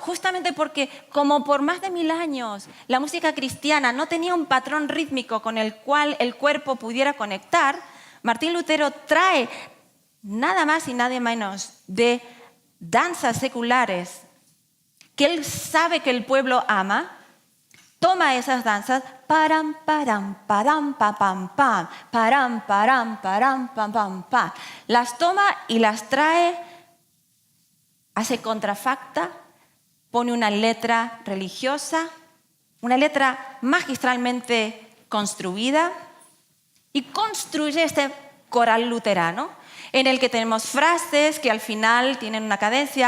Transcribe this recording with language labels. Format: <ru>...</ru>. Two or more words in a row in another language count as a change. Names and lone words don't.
<es>Justamente porque como por más de 1000 años la música cristiana no tenía un patrón rítmico con el cual el cuerpo pudiera conectar, Martín Lutero trae nada más y nada menos de danzas seculares que él sabe que el pueblo ama. Toma esas danzas, param, param, param, pam, pam, pam, param, param, param, pam, pam, pam. Las toma y las trae, hace contrafacta, pone una letra religiosa, una letra magistralmente construida y construye este coral luterano en el que tenemos frases que al final tienen una cadencia.</es>